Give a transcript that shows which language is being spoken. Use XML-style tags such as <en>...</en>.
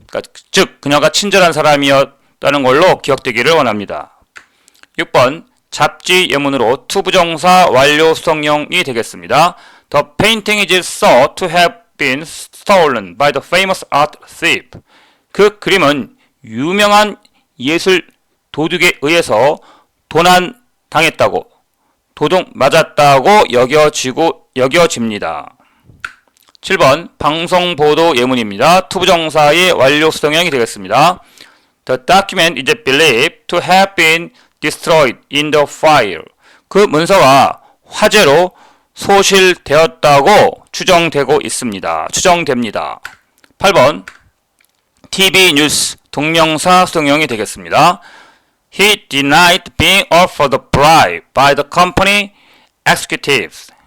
<ko>그러니까 즉 그녀가 친절한 사람이었다는 걸로 기억되기를 원합니다. 6번 잡지 예문으로 to 부정사 완료 수동형이 되겠습니다.</ko> <en>The painting is thought to have been stolen by the famous art thief.</en> <ko>그 그림은 유명한 예술 도둑에 의해서 도난당했다고, 맞았다고 여겨집니다. 7번 방송보도 예문입니다. 투부정사의 완료 수동형이 되겠습니다.</ko> <en>The document is believed to have been destroyed in the fire.</en> <ko>그 문서가 화재로 소실되었다고 추정됩니다. 8번 TV 뉴스 동명사 수동형이 되겠습니다.</ko> <en>He denied being offered a bribe by the company executives.</en>